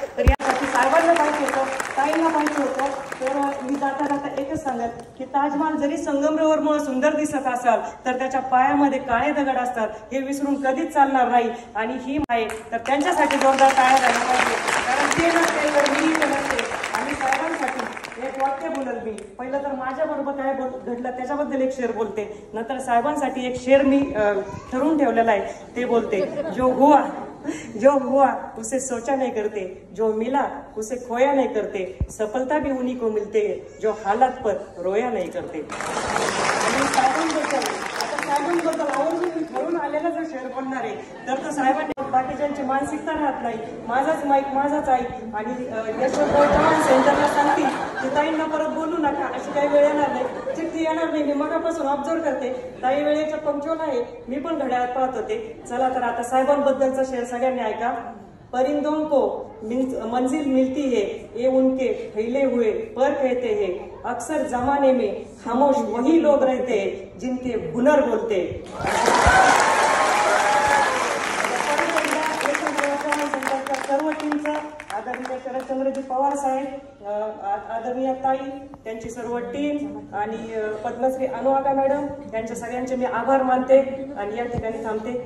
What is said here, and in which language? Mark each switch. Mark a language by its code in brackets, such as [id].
[mr] तर यासाठी साहेबांना पाहिजे होतं, ताईंना पाहिजे होतं. तर मी जाता जाता एकच सांगत की ताजमहाल जरी संगमरवरमुळे सुंदर दिसत असाल तर त्याच्या पायामध्ये काळे दगड असतात, हे विसरून कधीच चालणार नाही. आणि ही आहे तर त्यांच्यासाठी जोरदार टाळ्या झाल्या पाहिजे, कारण ते नसते तर मी नसते. आणि साहेबांसाठी एक वाक्य बोलत मी. पहिलं तर माझ्या बरोबर काय घडलं त्याच्याबद्दल एक शेर बोलते, नंतर साहेबांसाठी एक शेर मी ठरवून ठेवलेला आहे ते बोलते. [hi] जो हुआ उसे सोचा नहीं करते, जो मिला उसे खोया नहीं करते, सफलता भी उन्हीं को मिलते है जो हालात पर रोया नहीं करते. [mr] आणि साहेबांबद्दल आवर्जून मी ठरवून आलेला जो शेअर बोलणार आहे तर तो साहेबांनी बाकीच्यांची मानसिकता राहत नाही, माझाच माईक माझाच आहे. आणि यशवंतराव चव्हाण सेंटरला सांगतील की ताईंना परत बोलू नका, अशी काही वेळ येणार नाही, चिठ्ठी येणार नाही. मी मगापासून ऑब्झर्व करते, ताई वेळेच्या पंक्चुअल आहे, मी पण घड्याळात पाहत होते. चला तर आता साहेबांबद्दलचा शेअर सगळ्यांनी ऐका. [hi] परिंदों को मंजिल मिलती है, ये उनके फैले हुए पर कहते हैं, अक्सर जमाने में खामोश वही लोग रहते हैं जिनके हुनर बोलते. [mr] सर्व टीमचं आदरणीय शरदचंद्रजी पवार साहेब, आदरणीय ताई, त्यांची सर्व टीम आणि पद्मश्री अनुवागा मॅडम, यांच्या सगळ्यांचे मी आभार मानते आणि या ठिकाणी थांबते.